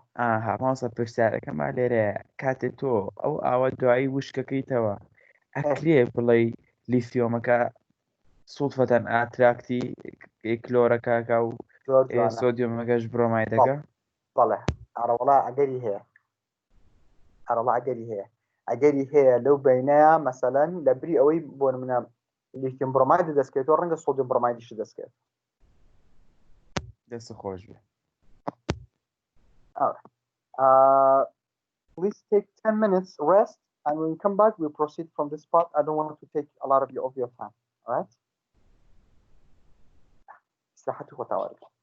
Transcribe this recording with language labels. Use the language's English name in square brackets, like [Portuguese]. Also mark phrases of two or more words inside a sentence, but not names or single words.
[Central Kurdish] مامۆستا پرسیارەکەما لێرەیە کاتێک تۆ ئەو ئاوە دوایی وشکەکەیتەوە ئەکرێ بڵێ لیثیۆمەکە سوڵفەتەن ئاتراکتی کلۆرەکەکە و سۆدیۆمەکەش برۆمایدەکە بەڵێ ئەڕەوەڵا ئەگەری هەیە لەو بینەیە مەسەلەن لە بری ئەوەی بۆ نمونە لیثیۆم برۆمایدی دەستکەوێتەوە ڕەنگە سۆدیۆم برۆمایدیش دەستکەوێت دەست خۆش بێ [English] Please take 10 minutes rest, and when we come back, we'll proceed from this part. I don't want to take a lot of your time. All right? [Arabic] استراحتك وتوالي.